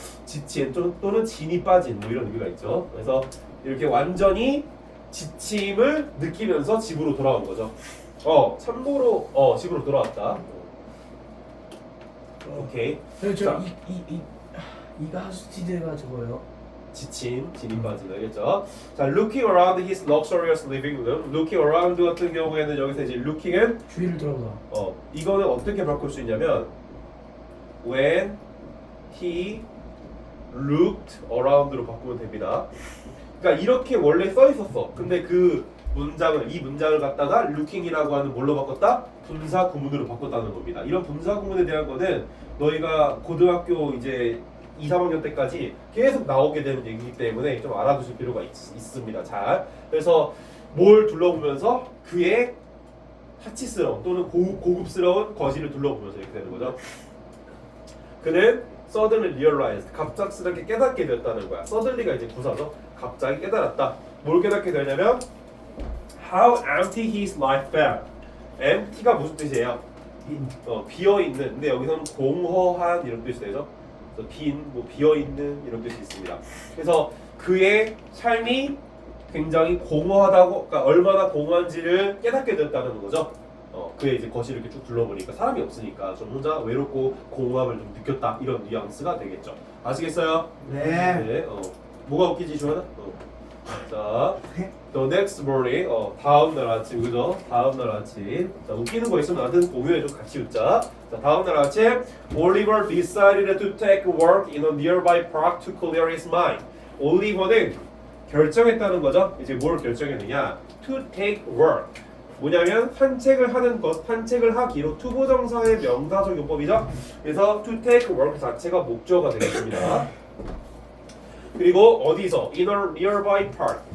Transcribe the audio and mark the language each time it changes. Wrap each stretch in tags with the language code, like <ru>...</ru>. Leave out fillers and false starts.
<ko>지친 또는 진이 빠진 뭐 이런 의미가 있죠. 그래서 이렇게 완전히 지침을 느끼면서 집으로 돌아온 거죠. 참고로 집으로 돌아왔다. 오케이. 자. 이가 하수티드가 저거예요. 지침, 진이 빠진 알겠죠?</ko> <en>자, looking around his luxurious living room. looking around</en> <ko>같은 경우에는 여기서 이제 looking은 주위를 돌아보다. 이거는 어떻게 바꿀 수 있냐면</ko> <en>when he looked around</en> <ko>로 바꾸면 됩니다. 그러니까 이렇게 원래 써 있었어. 근데 이 문장을 갖다가 looking이라고 하는 뭘로 바꿨다? 분사 구문으로 바꿨다는 겁니다. 이런 분사 구문에 대한 거는 너희가 고등학교 이제 2, 3학년 때까지 계속 나오게 되는 얘기이기 때문에 좀 알아두실 필요가 있습니다. 잘. 그래서 뭘 둘러보면서 그의 타치스러운 또는 고급스러운 거실을 둘러보면서 이렇게 되는 거죠. 그는</ko> <en>suddenly realized,</en> <ko>갑작스럽게 깨닫게 되었다는 거야. suddenly가 이제 부사죠. 갑자기 깨달았다. 뭘 깨닫게 되냐면</ko> <en>how empty his life felt.</en> <ko>empty가 무슨 뜻이에요? 비어있는. 근데 여기서는 공허한 이런 뜻이 되죠. 빈, 비어있는 이런 뜻이 있습니다. 그래서 그의 삶이 굉장히 공허하다고, 그러니까 얼마나 공허한지를 깨닫게 되었다는 거죠. 그의 이제 거실을 이렇게 쭉 둘러보니까 사람이 없으니까 좀 혼자 외롭고 공허함을 좀 느꼈다 이런 뉘앙스가 되겠죠. 아시겠어요? 네. 뭐가 웃기지 주원아? 자,</ko> <en>the next morning,</en> <ko>다음 날 아침, 그죠? 다음 날 아침. 자, 웃기는 거 있으면 나한테 공유해줘. 같이 웃자. 자, 다음 날 아침,</ko> <en>Oliver decided to take a walk in a nearby park to clear his mind.</en> <ko>올리버는 결정했다는 거죠. 이제 뭘 결정했느냐?</ko> <en>To take work.</en> <ko>뭐냐면 산책을 하는 것, 산책을 하기로 투부정사의 명사적 용법이죠. 그래서</ko> <en>to take work</en> <ko>자체가 목적어가 되겠습니다. 그리고 어디서?</ko> <en>In a nearby park.</en>